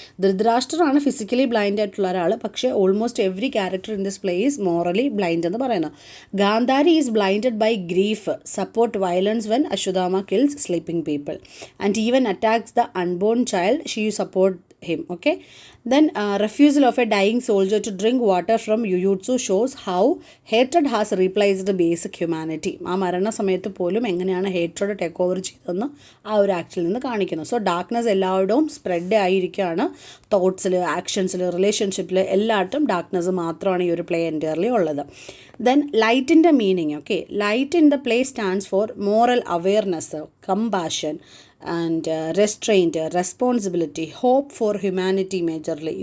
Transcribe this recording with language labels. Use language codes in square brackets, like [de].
[ml] ധൃതരാഷ്ട്രറാണ് physically blind ആയിട്ടുള്ള ഒരാൾ, പക്ഷേ [en] almost every character in this play is morally blind [ml] എന്ന് പറയുന്നത്. [en] Gandhari is blinded by grief, support violence when Ashwatthama kills sleeping people and even attacks the unborn child, she support him. Okay, then refusal of a dying soldier to drink water from Jujutsu shows how hatred has replaced the basic humanity. [ml] ആ മരണ സമയത്ത് പോലും എങ്ങനെയാണ് hatred take over ചെയ്തതെന്ന് ആ ഒരു ആക്ടിൽ നിന്ന് കാണിക്കുന്നു. സോ ഡാർക്ക്നെസ് എല്ലായിടവും സ്പ്രെഡ് ആയിരിക്കുകയാണ്, തോട്ട്സിൽ, ആക്ഷൻസിൽ, റിലേഷൻഷിപ്പിൽ എല്ലായിടത്തും ഡാർക്ക്നെസ് മാത്രമാണ് ഈ ഒരു പ്ലേ എൻറ്റയർലി ഉള്ളത്. ദെൻ ലൈറ്റിൻ്റെ meaning. [en] Okay, light in the play stands for moral awareness, compassion and restraint, responsibility, hope for humanity majorly.